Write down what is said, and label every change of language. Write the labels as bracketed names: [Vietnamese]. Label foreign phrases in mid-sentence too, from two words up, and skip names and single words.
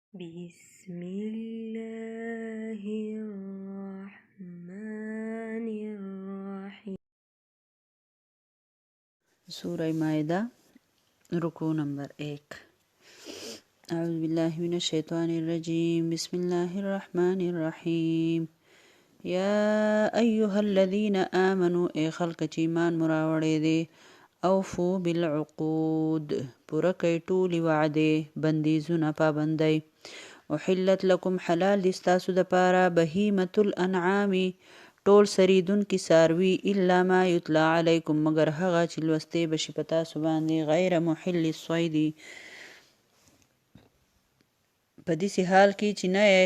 [Arabic] بسم الله الرحمن الرحیم. [Urdu] سورہ مائدہ رکوع نمبر 1. [Arabic] اعوذ باللہ من الشیطان الرجیم. بسم اللہ الرحمن الرحیم. یا ایها الذین آمنوا [Pashto] اے خلق چې ایمان مراوړې دي [Arabic] اوفو بالعقود [Pashto] پوره کوي ټولې وعدې بندیزونه پابندۍ [Arabic] احلت لکم [Pashto] حلال دي ستاسو دپاره [Arabic] بهیمة الانعام [Pashto] ټول سریدونکي څاروي [Arabic] الا ما یتلا علیکم [Pashto] مگر هغه چې لوستې بشي په تاسو باندې [Arabic] غیر محل الصید [Pashto] په داسې حال کې چې نه یې